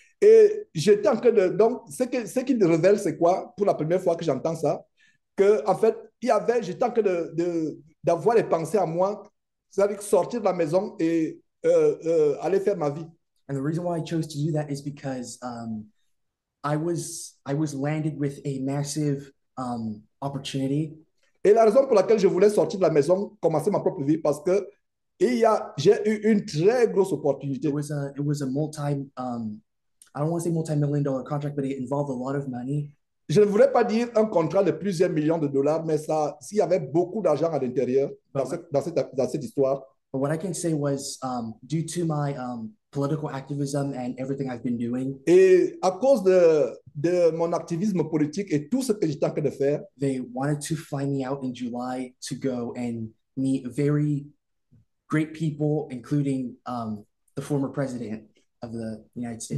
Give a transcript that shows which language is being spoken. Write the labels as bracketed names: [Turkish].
[French] Et j'étais en train de... Donc, ce qui révèle, c'est quoi, pour la première fois que j'entends ça, que en fait, j'étais en train d'avoir les pensées à moi, c'est-à-dire sortir de la maison et aller faire ma vie. [English] And the reason why I chose to do that is because I was landed with a massive opportunity. [French] Et la raison pour laquelle je voulais sortir de la maison, commencer ma propre vie, parce que j'ai eu une très grosse opportunité. [English] It was a multi I don't want to say multi-million-dollar contract, but it involved a lot of money. [French] Je ne voudrais pas dire un contrat de plusieurs millions de dollars, mais s'il y avait beaucoup d'argent à l'intérieur dans cette histoire. [English] But what I can say was due to my political activism and everything I've been doing. [French] Et à cause de mon activisme politique et tout ce que j'étais en train de faire, [English] they wanted to fly me out in July to go and meet very great people, including the former president of the United States.